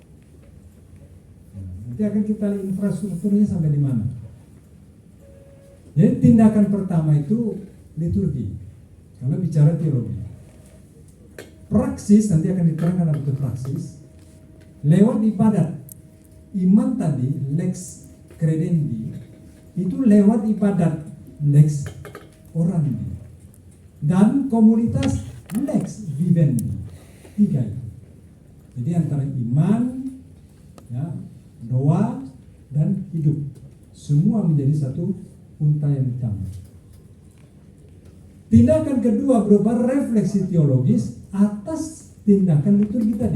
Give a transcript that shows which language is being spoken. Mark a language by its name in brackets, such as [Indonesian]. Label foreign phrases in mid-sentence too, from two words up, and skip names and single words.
[Indonesian] Nanti akan kita lihat infrastrukturnya sampai di mana. Jadi tindakan pertama itu liturgi. Kalau bicara teologi, praksis nanti akan diterangkan apa itu praksis lewat ibadat. iman tadi, [Latin] lex credendi, [Indonesian] itu lewat ibadat, [Latin] lex orandi, [Indonesian] dan komunitas [Latin] lex vivendi. [Indonesian] 3 itu. Jadi antara iman, ya, doa, dan hidup, semua menjadi satu unta yang utama. Tindakan kedua berupa refleksi teologis atas tindakan liturgi tadi.